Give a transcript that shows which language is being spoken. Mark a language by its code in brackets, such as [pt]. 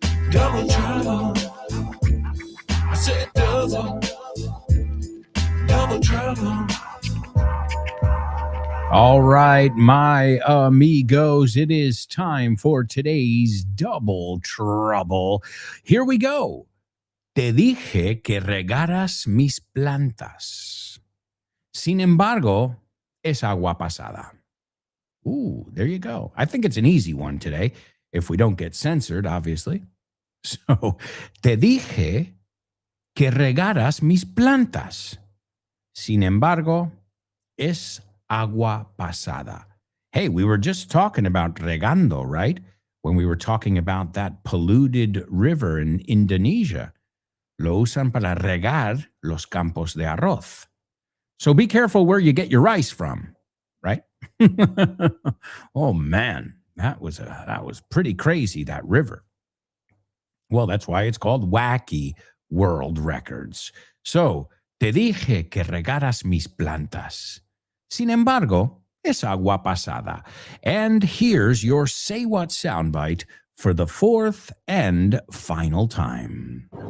[en] Double trouble. I said double trouble. All right, my amigos, it is time for today's Double Trouble. Here we go. [es] Te dije que regaras mis plantas. Sin embargo, es agua pasada. [en] Ooh, there you go. I think it's an easy one today, if we don't get censored, obviously. [es] So, te dije que regaras mis plantas. Sin embargo, es agua pasada. [en] Hey, we were just talking about regando, right? When we were talking about that polluted river in Indonesia. [es] Lo usan para regar los campos de arroz. [en] So be careful where you get your rice from, right? Oh man, that was pretty crazy, that river. Well, that's why it's called Wacky World Records. [es] So, te dije que regaras mis plantas. Sin embargo, es agua pasada. [en] And here's your Say What soundbite for the fourth and final time.